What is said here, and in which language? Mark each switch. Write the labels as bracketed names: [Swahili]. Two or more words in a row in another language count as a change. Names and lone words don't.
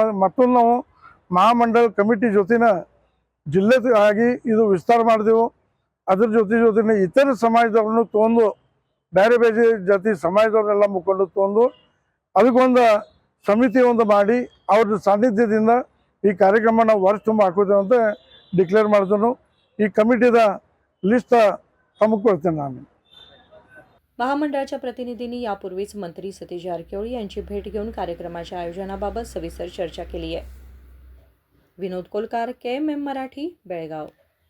[Kannada] ಮತ್ತೊಂದು ನಾವು ಮಹಾಮಂಡಲ ಕಮಿಟಿ ಜೊತೆನ ಜಿಲ್ಲೆ ಆಗಿ ಇದು ವಿಸ್ತಾರ ಮಾಡಿದೆವು. ಅದ್ರ ಜೊತೆನೇ ಇತರ ಸಮಾಜದವ್ರನ್ನು ತೊಗೊಂಡು, ಬೇರೆ ಬೇರೆ ಜಾತಿ ಸಮಾಜದವ್ರನ್ನೆಲ್ಲ ಮುಖಂಡು ತೊಗೊಂಡು ಅದಕ್ಕೊಂದು ಸಮಿತಿ ಒಂದು ಮಾಡಿ ಅವ್ರ ಸಾನ್ನಿಧ್ಯದಿಂದ ಈ ಕಾರ್ಯಕ್ರಮ ನಾವು ವರ್ಷ ತುಂಬ ಹಾಕೋತೇವೆ ಅಂತ ಡಿಕ್ಲೇರ್ ಮಾಡಿದನು. ಈ [Marathi] कमिटीचा लिस्ट तमक [Kannada] ಕೊಡ್ತೇನೆ ನಾನು. [Marathi] महामंडळाच्या प्रतिनिधींनी यापूर्वीच मंत्री सतीश जारकिहोळी यांची भेट घेऊन कार्यक्रमाच्या आयोजनाबाबत सविस्तर चर्चा केली आहे. विनोद कोलकार, KMM मराठी, बेळगाव.